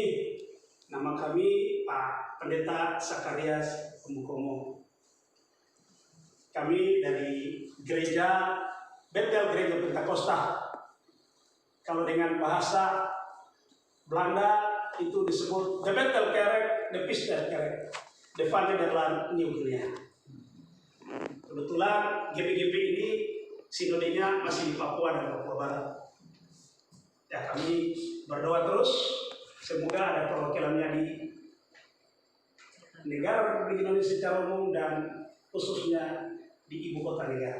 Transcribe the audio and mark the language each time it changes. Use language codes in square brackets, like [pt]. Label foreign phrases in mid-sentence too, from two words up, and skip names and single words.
[id] Nama kami Pak Pendeta Sakarias Pemukomo. Kami dari gereja Betel Gereja Pentakosta. Kalau dengan bahasa Belanda itu disebut De Betel Kerk, De Pister Kerk, De Van Nederland New Guinea. Kebetulan GPGP ini sinodenya masih di Papua dan Papua Barat. Ya, kami berdoa terus, semoga ada perwakilannya di negara Republik Indonesia secara umum dan khususnya di ibu kota negara.